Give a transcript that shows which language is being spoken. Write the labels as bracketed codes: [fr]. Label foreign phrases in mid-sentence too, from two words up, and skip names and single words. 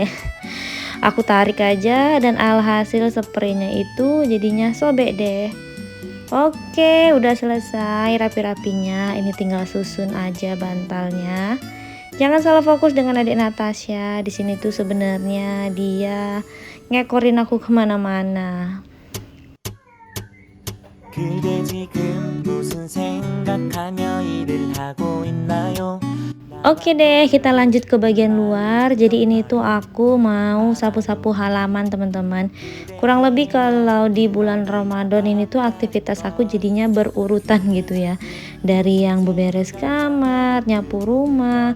[id] Aku tarik aja dan alhasil spraynya itu jadinya sobek deh. Oke, udah selesai rapi-rapinya. Ini tinggal susun aja bantalnya. Jangan salah fokus dengan adik Natasha. Di sini tuh sebenarnya dia ngekorin aku kemana-mana. [ko] 그대 지금 무슨 생각하며 일을 하고 있나요? [id] Oke deh, kita lanjut ke bagian luar. Jadi ini tuh aku mau sapu-sapu halaman teman-teman. Kurang lebih kalau di bulan Ramadan ini tuh aktivitas aku jadinya berurutan gitu ya. Dari yang beberes kamar, nyapu rumah.